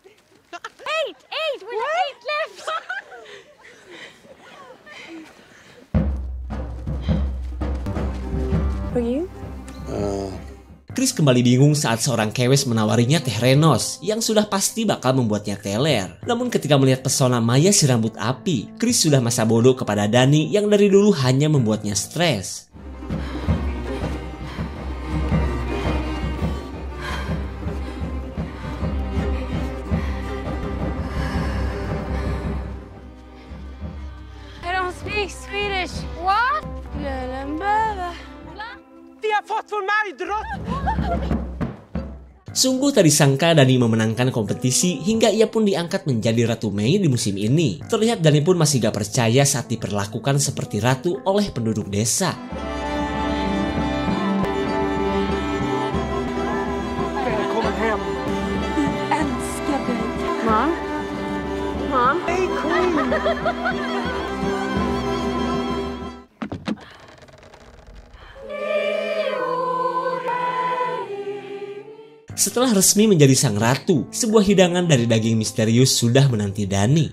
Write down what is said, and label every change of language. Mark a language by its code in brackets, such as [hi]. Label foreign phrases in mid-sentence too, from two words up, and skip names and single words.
[id] Chris kembali bingung saat seorang kewes menawarinya teh Renos yang sudah pasti bakal membuatnya teler. Namun ketika melihat pesona Maya si rambut api, Chris sudah masa bodoh kepada Danny yang dari dulu hanya membuatnya stres. [en] I don't speak Swedish. What? [id] Sungguh tak disangka Danny memenangkan kompetisi hingga ia pun diangkat menjadi Ratu Mei di musim ini. Terlihat Danny pun masih gak percaya saat diperlakukan seperti ratu oleh penduduk desa. [sv] Välkommen hem. Vi älskar dig. [en] Mom? Mom? Hey, Queen! [id] Setelah resmi menjadi sang ratu, sebuah hidangan dari daging misterius sudah menanti Danny.